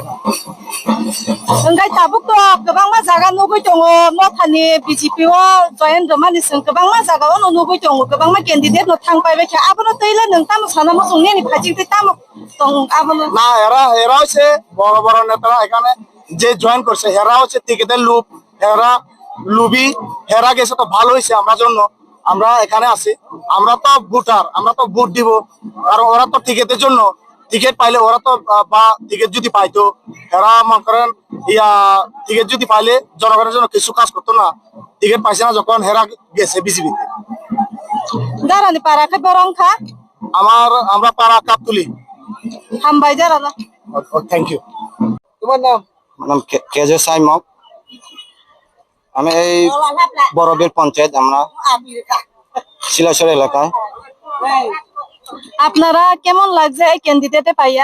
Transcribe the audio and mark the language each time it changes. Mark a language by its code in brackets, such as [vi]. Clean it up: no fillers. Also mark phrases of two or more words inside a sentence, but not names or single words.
[trp] ngai tabuk to gobang ma jaga nugui tongo mothani BJP o join romani sing gobang ma jaga o nugui tongo gobang ma candidate no thang pai bekha abono toile nang tam sana mo sungni ni phajing te tam tong abono [bn] না এরা হচ্ছে বড় বড় নেতারা এখানে যে জয়েন করছে এরা হচ্ছে টিকেটের লুপ এরা লুবি এরা গেছে তো ভালো হয়েছে আমার জন্য আমরা এখানে আছি আমরা তো ভোটার আমরা তো ভোট দিব কারণ ওরা তো টিকেটের জন্য টিকিট পাইলে ওরা তো বা টিকিট যদি পাইতো এরা মনে করেন টিকিট যদি পাইলে জনগণের জন্য কিছু কাজ করতো না টিকিট পাইছে না যখন হেরা গেছে বিজেপিতে [trp] darani para kha borong kha [bn] আমরা পাড়া কাপতুলি [trp] hambai darana [en] thank you [bn] তোমার নাম আমার নাম কেজে সাইমক আমি এই বড়বিল পঞ্চায়েত আমরা শিলাচর এলাকায় আপনারা কেমন লাগছে এই ক্যান্ডিডেটে পাইয়া